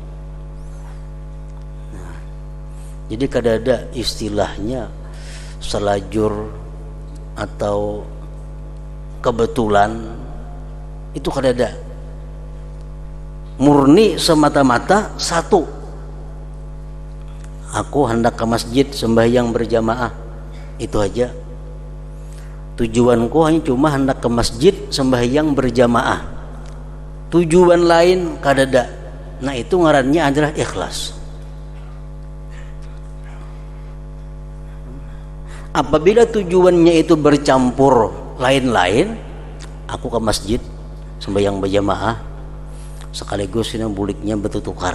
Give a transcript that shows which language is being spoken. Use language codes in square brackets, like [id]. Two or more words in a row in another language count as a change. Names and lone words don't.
[id] Jadi kadang-kadang istilahnya selajur atau kebetulan itu kadang-kadang murni semata-mata satu. Aku hendak ke masjid sembahyang berjamaah, itu aja. Tujuanku hanya cuma hendak ke masjid sembahyang berjamaah. [bjn] Tujuan lain kadada. [id] Nah itu ngarannya adalah ikhlas. Apabila tujuannya itu bercampur lain-lain, aku ke masjid sembahyang berjamaah sekaligus ini buliknya bertukar.